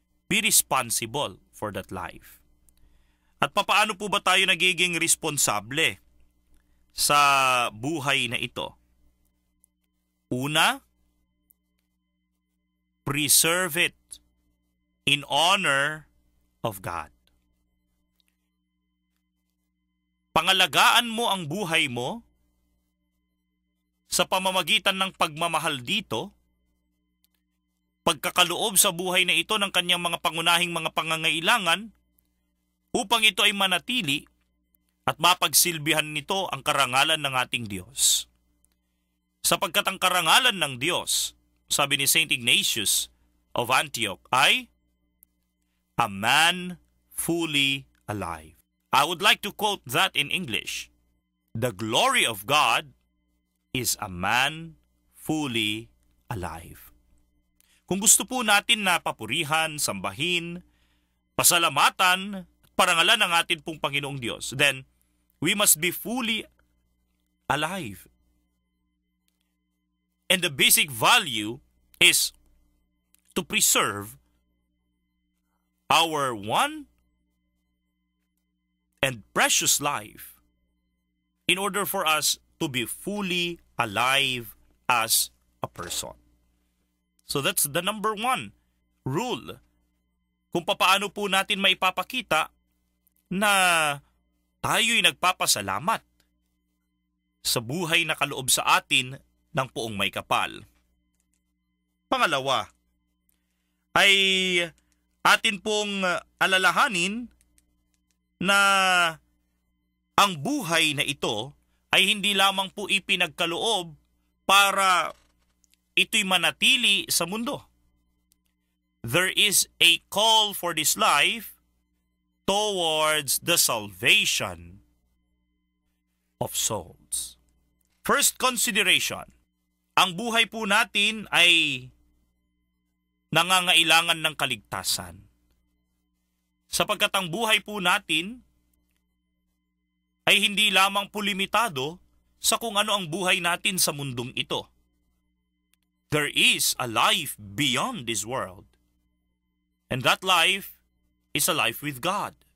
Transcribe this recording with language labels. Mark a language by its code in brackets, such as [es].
[en] Be responsible for that life. [tl] At papaano po ba tayo nagiging responsable sa buhay na ito? Una, [en] preserve it in honor of God. [tl] Pangalagaan mo ang buhay mo sa pamamagitan ng pagmamahal dito, pagkakaloob sa buhay na ito ng kanyang mga pangunahing mga pangangailangan upang ito ay manatili at mapagsilbihan nito ang karangalan ng ating Diyos. Sapagkat ang karangalan ng Diyos, sabi ni Saint Ignatius of Antioch, ay [en] a man fully alive. I would like to quote that in English. The glory of God is a man fully alive. [tl] Kung gusto po natin na papurihan, sambahin, pasalamatan, at parangalan ng atin pong Panginoong Diyos, [en] then we must be fully alive. And the basic value is to preserve our one and precious life in order for us to be fully alive as a person. So that's the number one rule. [tl] Kung papaano po natin maipapakita na tayo'y nagpapasalamat sa buhay na kaloob sa atin ng Poong May Kapal. Pangalawa, ay atin pong alalahanin na ang buhay na ito ay hindi lamang po ipinagkaloob para ito'y manatili sa mundo. [en] There is a call for this life towards the salvation of souls. First consideration, [tl] ang buhay po natin ay nangangailangan ng kaligtasan. Sapagkat ang buhay po natin ay hindi lamang po limitado sa kung ano ang buhay natin sa mundong ito. [en] There is a life beyond this world. And that life is a life with God.